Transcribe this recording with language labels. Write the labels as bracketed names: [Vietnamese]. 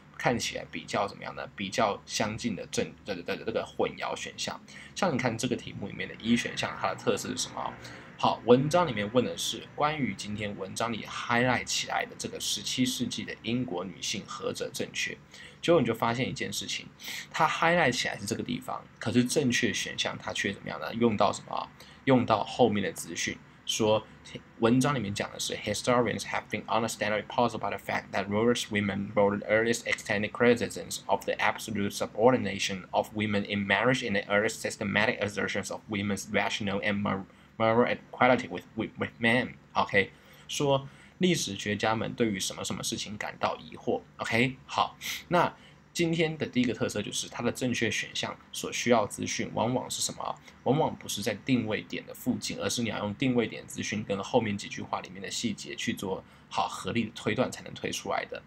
[Chinese] 看起来比较怎么样呢？比较相近的这个混淆选项，像你看这个题目里面的一选项，它的特色是什么？好，文章里面问的是关于今天文章里 highlight 起来的这个17世纪的英国女性何者正确？结果你就发现一件事情，它 highlight 起来是这个地方，可是正确选项它却怎么样呢？用到什么？用到后面的资讯。说文章里面讲的是 [English] historians have been understandably puzzled by the fact that Royalist women wrote the earliest extended criticisms of the absolute subordination of women in marriage and the earliest systematic assertions of women's rational and moral equality with men. [Chinese] OK， 说历史学家们对于什么什么事情感到疑惑。 OK， 好，那今天的第一个特色就是它的正确选项所需要资讯往往是什么？往往不是在定位点的附近，而是你要用定位点资讯跟后面几句话里面的细节去做好合理的推断才能推出来的。